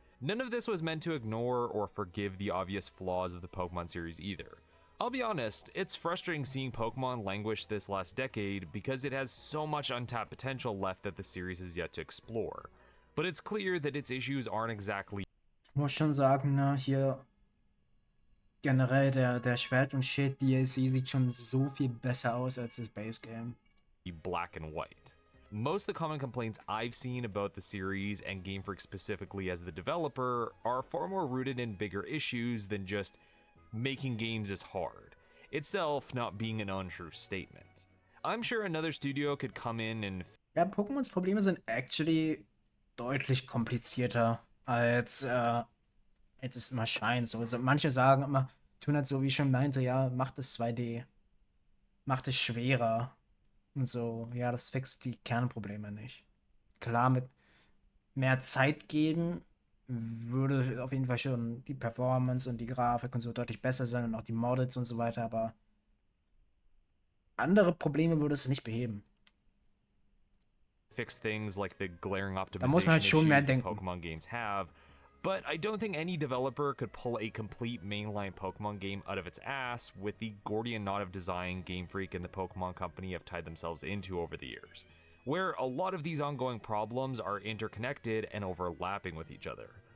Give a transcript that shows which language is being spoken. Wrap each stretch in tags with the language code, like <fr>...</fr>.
<en>None of this was meant to ignore or forgive the obvious flaws of the Pokemon series either. I'll be honest, it's frustrating seeing Pokemon languish this last decade because it has so much untapped potential left that the series has yet to explore. But it's clear that its issues aren't exactly</en> <de>Ich muss schon sagen, ne, hier generell der Schwert- und Schild-DLC sieht schon so viel besser aus als das Base-Game.</de> <en>black and white. Most of the common complaints I've seen about the series and Game Freak specifically as the developer are far more rooted in bigger issues than just making games is hard, itself not being an untrue statement. I'm sure another studio could come in and</en> <de>Ja, Pokémons Probleme sind actually deutlich komplizierter als es immer scheint. So, also manche sagen immer, tun halt so, wie ich schon meinte, ja, macht es 2D, macht es schwerer und so. Ja, das fixt die Kernprobleme nicht. Klar, mit mehr Zeit geben würde auf jeden Fall schon die Performance und die Grafik und so deutlich besser sein und auch die Models und so weiter, aber andere Probleme würde es nicht beheben.</de> <en>fix things like the glaring</en> <de>Da muss man</de> <en>optimization</en> <de>halt schon mehr</de> <en>issues that</en> <de>denken.</de> <en>Pokemon games have, but I don't think any developer could pull a complete mainline Pokemon game out of its ass with the Gordian knot of design Game Freak and the Pokemon Company have tied themselves into over the years, where a lot of these ongoing problems are interconnected and overlapping with each other.</en>